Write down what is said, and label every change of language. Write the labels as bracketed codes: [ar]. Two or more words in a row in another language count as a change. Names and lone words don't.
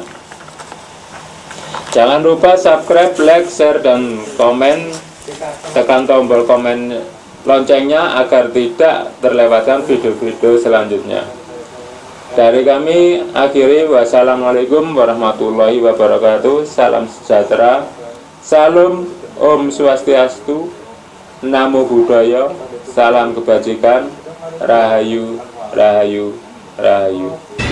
[id] Jangan lupa subscribe, like, share, dan komen. Tekan tombol komen loncengnya agar tidak terlewatkan video-video selanjutnya. Dari kami akhiri, [ar] والسلام عليكم ورحمة الله وبركاته. [id] Salam sejahtera, salam [sa] Om Swastiastu, [pi] Namo Buddhaya, [id] salam kebajikan, Rahayu, Rahayu, Rahayu.